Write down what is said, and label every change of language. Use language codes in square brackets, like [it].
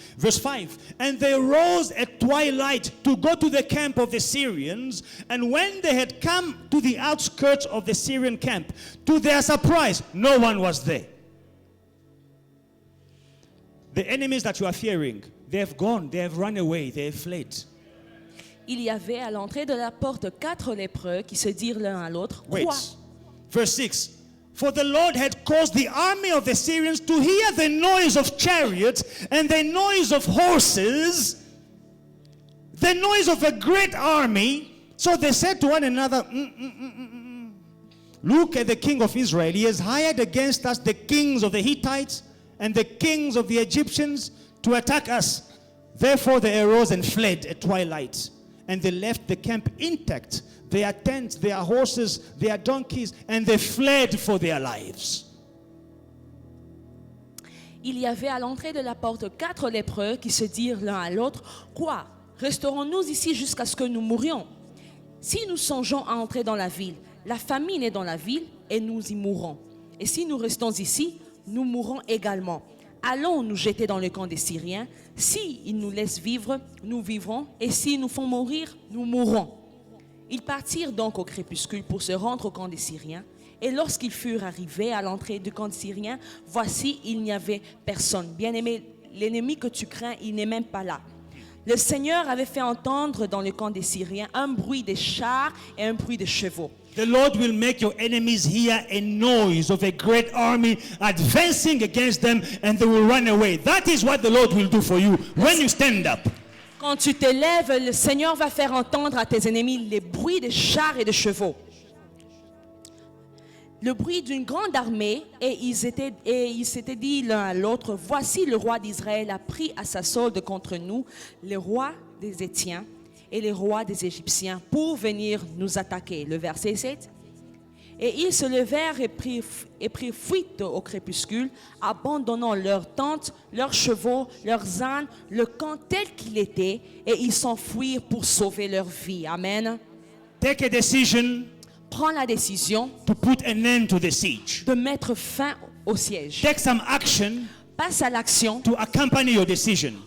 [en] Verse 5, and they rose at twilight to go to the camp of the Syrians. And when they had come to the outskirts of the Syrian camp, to their surprise, no one was there. The enemies that you are fearing, they have gone, they have run away, they have fled. [fr] Il y avait à l'entrée de la porte 4 lépreux qui se dirent l'un à l'autre, [en] Wait. [fr] Quoi? [en] Verse 6. For the Lord had caused the army of the Syrians to hear the noise of chariots and the noise of horses, the noise of a great army. So they said to one another, Look at the king of Israel. He has hired against us the kings of the Hittites and the kings of the Egyptians to attack us. Therefore they arose and fled at twilight. And they left the camp intact, their tents, their horses, their donkeys, and they fled for their lives. [fr] Il y avait à l'entrée de la porte 4 lépreux qui se dirent l'un à l'autre, Quoi? Resterons-nous ici jusqu'à ce que nous mourions? Si nous songeons à entrer dans la ville, la famine est dans la ville et nous y mourrons. Et si nous restons ici, nous mourrons également. Allons nous jeter dans le camp des Syriens. Si ils nous laissent vivre, nous vivrons. Et s'ils nous font mourir, nous mourrons. Ils partirent donc au crépuscule pour se rendre au camp des Syriens. Et lorsqu'ils furent arrivés à l'entrée du camp des Syriens, voici, il n'y avait personne. Bien-aimé, l'ennemi que tu crains, il n'est même pas là. Le Seigneur avait fait entendre dans le camp des Syriens un bruit de chars et un bruit de chevaux. [en] The Lord will make your enemies hear a noise of a great army advancing against them, and they will run away. That is what the Lord will do for you when you stand up. [fr] Quand tu te lèves, le Seigneur va faire entendre à tes ennemis les bruits de chars et de chevaux. Le bruit d'une grande armée, et ils s'étaient dit l'un à l'autre, voici le roi d'Israël a pris à sa solde contre nous les rois des Étiens et les rois des Égyptiens pour venir nous attaquer. Le verset 7. Et ils se levèrent et prirent fuite au crépuscule, abandonnant leurs tentes, leurs chevaux, leurs ânes, le camp tel qu'il était, et ils s'enfuirent pour sauver leur vie. Amen. [en] Take a decision [fr] Prends la décision [en] to put an end to the siege. [fr] de mettre fin au siège. [en] Take some action [fr] Passe à l'action [en] to accompany your decision.